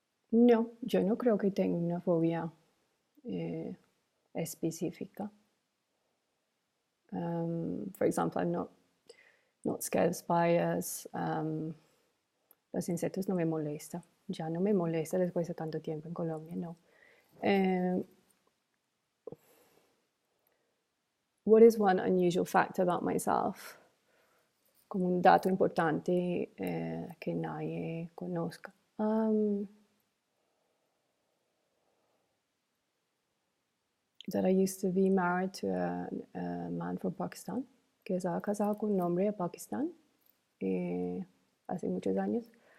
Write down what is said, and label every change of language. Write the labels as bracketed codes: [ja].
[es] No, yo no creo que tenga una fobia. específica. [en] For example, I'm not scared of spiders. [es] Los insectos no me molesta. Ya no me molesta después de tanto tiempo en Colombia, no. [en] What is one unusual fact about myself? [es] Como un dato importante que nadie conozca. [en] That I used to be married to a man from Pakistan, [es] que estaba casado con un hombre de Pakistán hace muchos años.